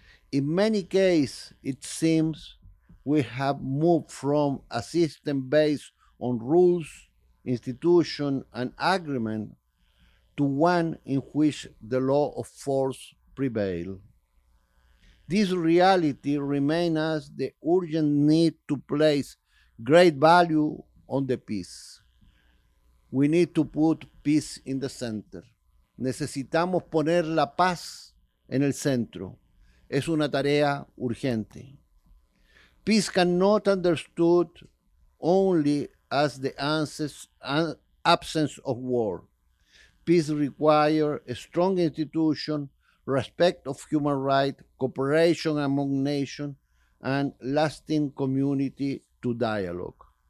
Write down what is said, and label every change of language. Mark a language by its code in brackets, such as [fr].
[en] In many cases, it seems we have moved from a system based on rules, institution, and agreement to one in which the law of force prevails. This reality remains as the urgent need to place great value on the peace. We need to put peace in the center. [es] Necesitamos poner la paz en el centro. Es una tarea urgente. [en] Peace cannot be understood only as the absence of war. Peace requires a strong institution, respect of human rights, cooperation among nations, and lasting community to dialogue.